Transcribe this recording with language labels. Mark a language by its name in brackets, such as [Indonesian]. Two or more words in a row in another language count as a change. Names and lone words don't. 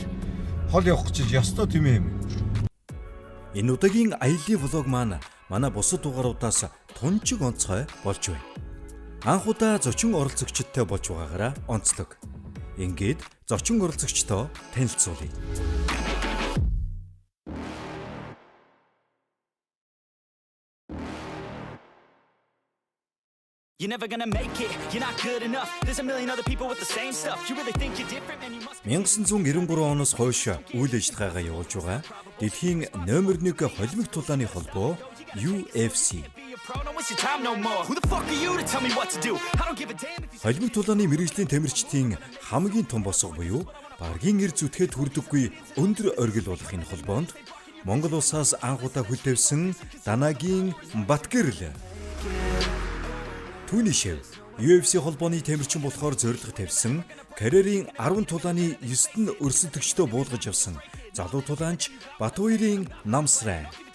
[Mongolian] Хол явах гэж ёстой тийм юм. Энэ удаагийн аяллаа влог маань манай бусад дугааруудаас тунчиг онцгой болж байна. Анх удаа зочин оролцогчтой болж байгаагаараа онцлог. Ингээд зочин оролцогчтой танилцуулъя. [English] You're never gonna make it, you're not good enough. There's a million other people with the same stuff. You really think you're different and you must [Mongolian] 1993 оноос хойш үйл ажиллагаагаа явуулж байгаа дэлхийн номер 1 холимог тулааны холбоо UFC. Холимог тулааны мэргэжлийн тамирчдын хамгийн том босго буюу баргийн эр зүтгээд хүрдэггүй өндөр оргил болох энэ холбоонд Монгол улсаас анх удаа хөл тавьсан Данагийн Батгэрл түүний шив UFC холбооны тамирчин болохоор зорилго тавьсан карьерийн 10 тулааны 9-т нь өрсөлдөгчдөө буулгаж явсан залуу тулаанч Батбаярын Намсрай.